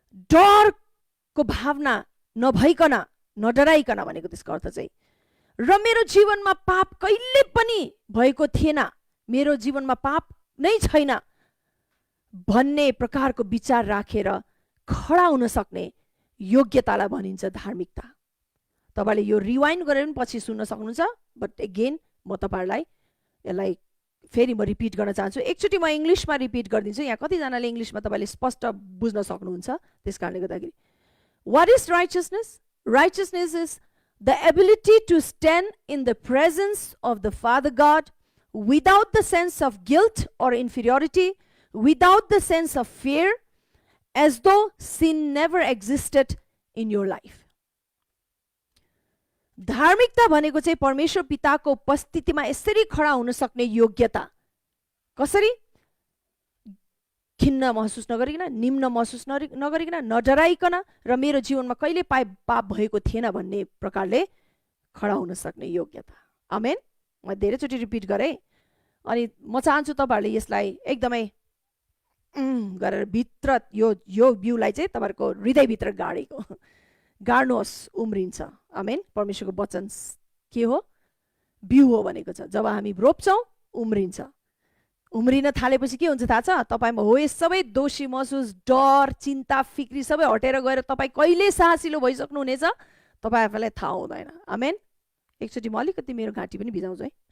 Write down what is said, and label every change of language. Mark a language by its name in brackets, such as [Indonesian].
[Nepali] डरको भावना नभइकन, नडराइकन भनेको त्यसको अर्थ चाहिँ, र मेरो जीवनमा पाप कहिले पनि भएको थिएन, मेरो जीवनमा पाप नै छैन भन्ने प्रकारको विचार राखेर खडा हुन सक्ने योग्यतालाई भनिन्छ धार्मिकता। तपाईँले यो रिवाइन्ड गरेर पनि पछि सुन्न सक्नुहुन्छ, [English] but again [Nepali] म तपाईँहरूलाई यसलाई फेरि म रिपिट गर्न चाहन्छु। एकचोटि म इङ्ग्लिसमा रिपिट गरिदिन्छु, यहाँ कतिजनाले इङ्ग्लिसमा तपाईँले स्पष्ट बुझ्न सक्नुहुन्छ, त्यस कारणले गर्दाखेरि [English] What is righteousness? Righteousness is the ability to stand in the presence of the Father God without the sense of guilt or inferiority, without the sense of fear, as though sin never existed in your life. [Nepali] धार्मिकता भनेको चाहिँ परमेश्वर पिताको उपस्थितिमा यसरी खडा हुन सक्ने योग्यता। कसरी? खिन्न महसुस नगरिकन, निम्न महसुस नगरिकन, नडराइकन, र मेरो जीवनमा कहिले पाप भएको थिएन भन्ने प्रकारले खडा हुन सक्ने योग्यता। आमेन। म धेरैचोटि रिपिट गरेँ। अनि म चाहन्छु तपाईँहरूले यसलाई एकदमै गरेर भित्र यो बिउलाई चाहिँ तपाईँहरूको हृदयभित्र गाड्नुहोस्, उम्रिन्छ। आमेन। परमेश्वरको वचन के हो? बिउ हो भनेको छ। जब हामी रोप्छौँ उम्रिन्छ। उम्रिन थालेपछि के हुन्छ थाहा छ? तपाईँमा हो यस सबै दोषी महसुस, डर, चिन्ता, फिक्री सबै हटेर गएर तपाईँ कहिले साहसिलो भइसक्नुहुनेछ तपाईँ आफैलाई थाहा हुँदैन। आमेन। एकचोटि म अलिकति मेरो घाँटी पनि भिजाउँछु है।